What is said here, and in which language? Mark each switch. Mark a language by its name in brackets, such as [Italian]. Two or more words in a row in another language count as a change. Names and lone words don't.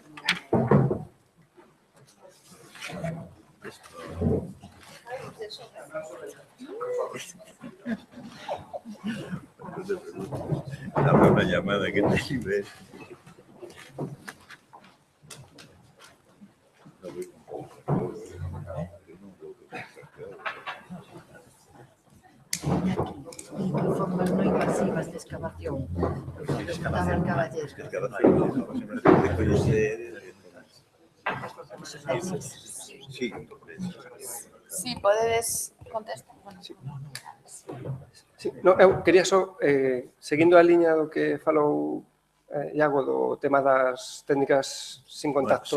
[Spanish] Dame una llamada que te libres. Formas no invasivas de excavación. Comentaba el caballero. [Galician] Sí, podedes contestar. Sí, no, eu quería só, seguindo a liña do que falou Iago do tema das técnicas sin contacto.